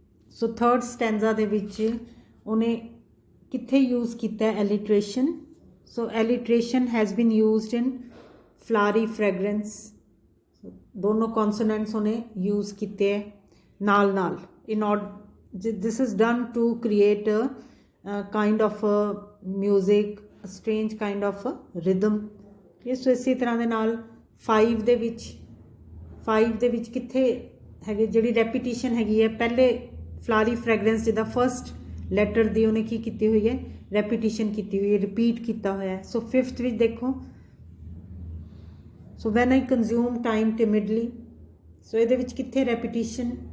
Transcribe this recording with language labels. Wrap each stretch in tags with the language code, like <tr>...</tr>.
<pa>ਸੋ third ਸਟੈਂਜ਼ਾ ਦੇ ਵਿੱਚ ਉਹਨੇ ਕਿੱਥੇ ਯੂਜ਼ ਕੀਤਾ ਐਲਿਟਰੇਸ਼ਨ?</pa> <en>So alliteration has been used in flowery fragrance.</en> <pa>ਦੋਨੋਂ ਕੌਨਸੋਨੈਂਟਸ ਉਹਨੇ ਯੂਜ਼ ਕੀਤੇ ਹੈ ਨਾਲ ਨਾਲ।</pa> <en>This is done to create a kind of a music, a strange kind of a rhythm.</en> <pa>ਸੋ ਇਸੇ ਤਰ੍ਹਾਂ ਦੇ ਨਾਲ 5 ਦੇ ਵਿੱਚ ਕਿੱਥੇ ਹੈਗੇ ਜਿਹੜੀ ਰੈਪੀਟੀਸ਼ਨ ਹੈਗੀ ਹੈ? ਪਹਿਲੇ ਫਲਾਰੀ ਫ੍ਰੈਗਰੈਂਸ ਜਿਹਦਾ ਫਸਟ ਲੈਟਰ ਦੀ ਉਹਨੇ ਕੀ ਕੀਤੀ ਹੋਈ ਹੈ? ਰੈਪੀਟੀਸ਼ਨ ਕੀਤੀ ਹੋਈ ਹੈ, ਰਿਪੀਟ ਕੀਤਾ ਹੋਇਆ ਹੈ। ਸੋ 5th ਵਿੱਚ ਦੇਖੋ, so</pa> <en>when I consume time timidly,</en> <pa>ਸੋ ਇਹਦੇ ਵਿੱਚ ਕਿੱਥੇ ਰੈਪੀਟੀਸ਼ਨ?</pa>